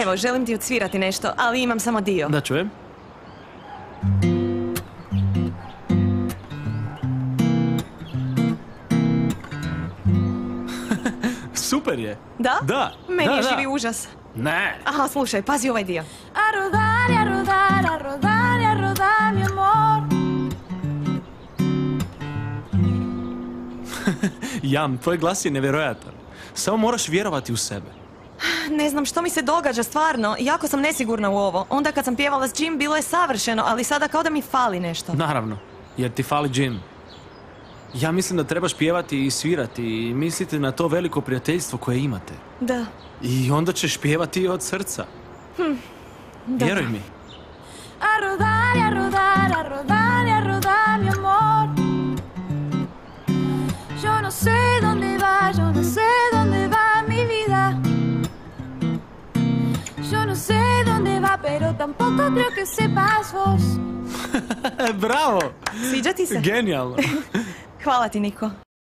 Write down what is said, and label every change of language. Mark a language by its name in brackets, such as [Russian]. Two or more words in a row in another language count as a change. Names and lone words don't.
[Croatian] Evo, želim ti odsvirati nešto, ali imam samo dio. Da čujem. Super je. Da? Da. Meni je živi užas. Ne. Aha, slušaj, pazi ovaj dio. [Spanish] A rodar, a rodar, a rodar, a rodar, mi amor. [Croatian] Jam, tvoj glas je nevjerojatan. Samo moraš vjerovati u sebe. Ne znam što mi se događa, stvarno. Jako sam nesigurna u ovo. Onda kad sam pjevala s Jim bilo je savršeno, ali sada kao da mi fali nešto. Naravno, jer ti fali Jim. Ja mislim da trebaš pjevati i svirati i misliti na to veliko prijateljstvo koje imate. Da. I onda ćeš pjevati od srca. Vjeruj mi. [Spanish] A rodar, a rodar, a rodar, a rodar, mi amor. Yo no sé dónde va, yo no sé dónde va mi vida. Yo no sé dónde va, pero tampoco creo que sepas vos. [Croatian] Bravo! Sviđa ti se? Genijalno! Hvala ti, Niko.